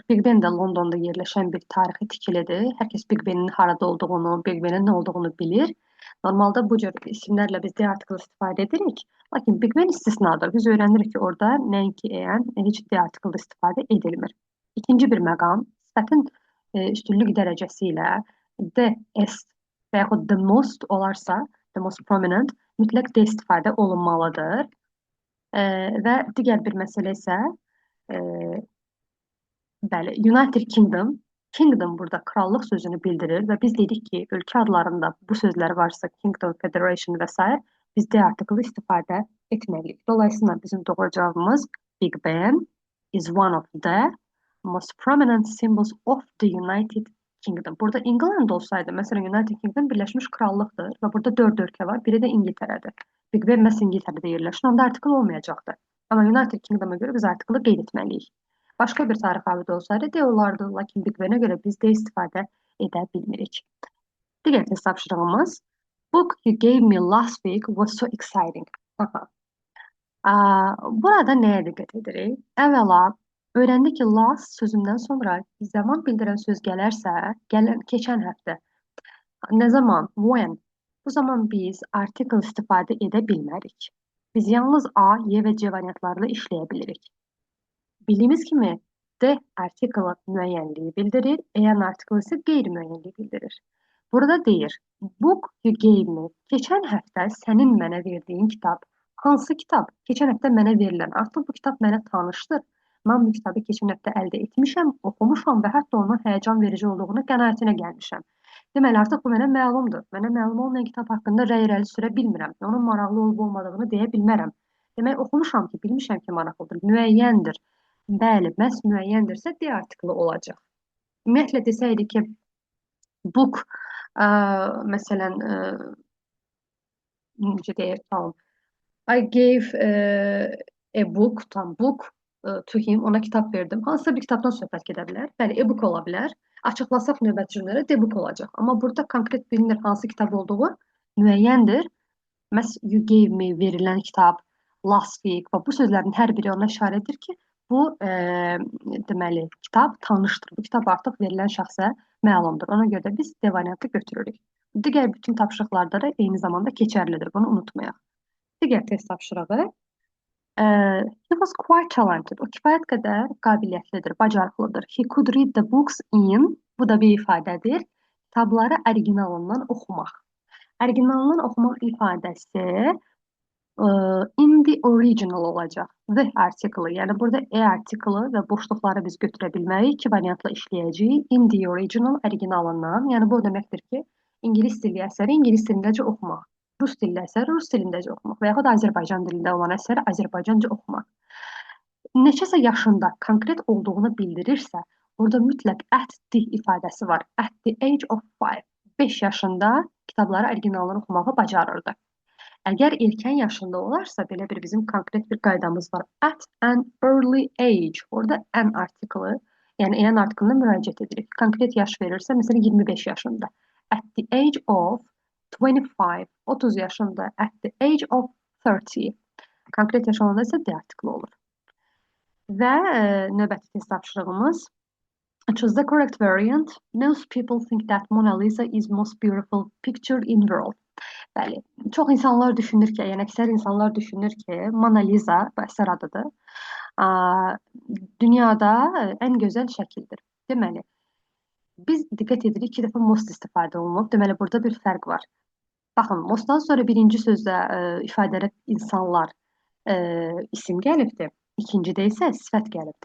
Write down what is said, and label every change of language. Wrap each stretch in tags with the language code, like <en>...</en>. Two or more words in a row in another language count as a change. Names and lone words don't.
<az>Big Ben də Londonda yerləşən bir tarixi tikilidir. Hər kəs Big Benin harada olduğunu, Big Benin nə olduğunu bilir. Normalda bu cür isimlərlə biz D artikel istifadə edirik. Lakin Big Ben istisnadır. Biz öyrənirik ki, orada nəinki heç D artikel istifadə edilmir. İkinci bir məqam, sifətin üstünlük dərəcəsi ilə</az> <en>the est</en> <az>və yaxud</az> <en>the most</en> <az>olarsa,</az> <en>the most prominent,</en> <az>mütləq D istifadə olunmalıdır. Və digər bir məsələ isə bəli, United Kingdom, Kingdom burada krallıq sözünü bildirir və biz dedik ki, ölkə adlarında bu sözlər varsa, Kingdom, Federation və s. biz D artikli istifadə etməliyik. Dolayısıyla bizim doğru cavabımız</az> <en>Big Ben is one of the most prominent symbols of the United Kingdom.</en> <az>Burada England olsaydı, məsələn, United Kingdom Birləşmiş Krallıqdır və burada 4 ölkə var, biri də İngiltərədir. Big Ben məhz İngiltərədə yerləşir, onda artikl olmayacaqdır. Amma United Kingdom-a görə biz artiklı qeyd etməliyik. Başqa bir tarix abidə olsaydı D olardı, lakin Big Ben-ə görə biz D istifadə edə bilmirik. Digər test tapşırığımız</az> <en>Book you gave me last week was so exciting.</en> <az>Burada nəyə diqqət edirik? Əvvəla, öyrəndik ki, last sözündən sonra zaman bildirən söz gələrsə, keçən həftə. Nə zaman? When? Bu zaman biz artikel istifadə edə bilmərik. Biz yalnız A, Y və C variantlarla işləyə bilirik. Bildiyimiz kimi, D artikel müəyyənliyi bildirir, EN artikel isə qeyri-müəyyənliyi bildirir. Burada deyir,</az> <en>book you gave me.</en> <az>Keçən həftə sənin mənə verdiyin kitab. Hansı kitab? Keçən həftə mənə verilən. Artıq bu kitab mənə tanışdır. Mən bu kitabı keçən həftə əldə etmişəm, oxumuşam və hətta onun həyəcan verici olduğunu qənaətinə gəlmişəm. Deməli, artıq bu mənə məlumdur. Mənə məlum olmayan kitab haqqında rəy irəli sürə bilmirəm. Onun maraqlı olub-olmadığını deyə bilmərəm. Demək, oxumuşam ki, bilmişəm ki, maraqlıdır. Müəyyəndir. Bəli, məhz müəyyəndirsə D artikli olacaq. Ümumiyyətlə desəydik ki, book, məsələn, necə deyək, tamam.</az> <en>I gave a book, tam book to him,</en> <az>ona kitab verdim. Hansısa bir kitabdan söhbət gedə bilər. Bəli, e-book ola bilər. Açıqlasaq növbəti cümlədə D-book olacaq. Amma burada konkret bilinir hansı kitab olduğu müəyyəndir. Məhz</az> <en>you gave me</en> <az>verilən kitab,</az> <en>last week</en> <az>və bu sözlərin hər biri ona işarə edir ki, bu deməli kitab tanışdır. Bu kitab artıq verilən şəxsə məlumdur. Ona görə də biz de variantı götürürük. Digər bütün tapşırıqlarda da eyni zamanda keçərlidir. Bunu unutmayaq. Digər test tapşırığı.</az> <en>He was quite talented.</en> <az>O kifayət qədər qabiliyyətlidir, bacarıqlıdır.</az> <en>He could read the books in,</en> <az>bu da bir ifadədir. Kitabları originalından oxumaq. Originalından oxumaq ifadəsi</az> <en>in the original</en> <az>olacaq.</az> <en>The article,</en> <az>yəni burada article və boşluqları biz götürə bilmərik. İki variantla işləyəcəyik.</az> <en>In the original,</en> <az>originalından. Yəni bu o deməkdir ki, ingilis dilli əsəri ingilis dilindəcə oxumaq. Rus dilli əsəri rus dilindəcə oxumaq və yaxud Azərbaycan dilində olan əsəri Azərbaycanca oxumaq. Neçəsə yaşında konkret olduğunu bildirirsə, orada mütləq</az> <en>at the</en> <az>ifadəsi var.</az> <en>At the age of 5.</en> <az>5 yaşında kitabları originalını oxumağı bacarırdı. Əgər erkən yaşında olarsa, belə bir bizim konkret bir qaydamız var.</az> <en>At an early age.</en> <az>Orada an artiklı, yəni an artiklına müraciət edirik. Konkret yaş verirsə, məsələn 25 yaşında.</az> <en>At the age of 25, 30 yaşında. At the age of 30.</en> <az>Konkret yaş olanda isə the artiklı olur. Və növbəti test tapşırığımız</az> <en>choose the correct variant. Most people think that Mona Lisa is most beautiful picture in world.</en> <az>Bəli, çox insanlar düşünür ki, yəni əksər insanlar düşünür ki, Mona Lisa, bu əsər adıdır, dünyada ən gözəl şəkildir. Deməli, biz diqqət edirik ki, dəfə most istifadə olunub. Deməli, burada bir fərq var. Baxın, mostdan sonra birinci sözdə ifadədə insanlar isim gəlibdir, ikincidə isə sifət gəlib.</az>